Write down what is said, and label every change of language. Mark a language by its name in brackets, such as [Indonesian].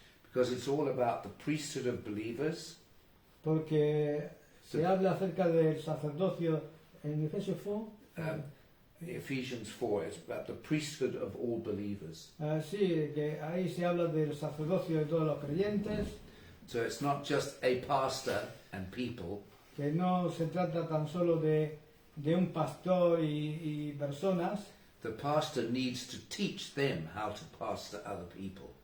[English] Because it's all about the priesthood of believers. [Spanish] Porque se habla acerca del sacerdocio en Efesios 4. [English] Ephesians 4, it's about the priesthood of all believers. [Spanish] Sí, que ahí se habla del sacerdocio de todos los creyentes. [English] So it's not just a pastor and people. [Spanish] Que no se trata tan solo de un pastor y personas. [English] The pastor needs to teach them how to pastor other people.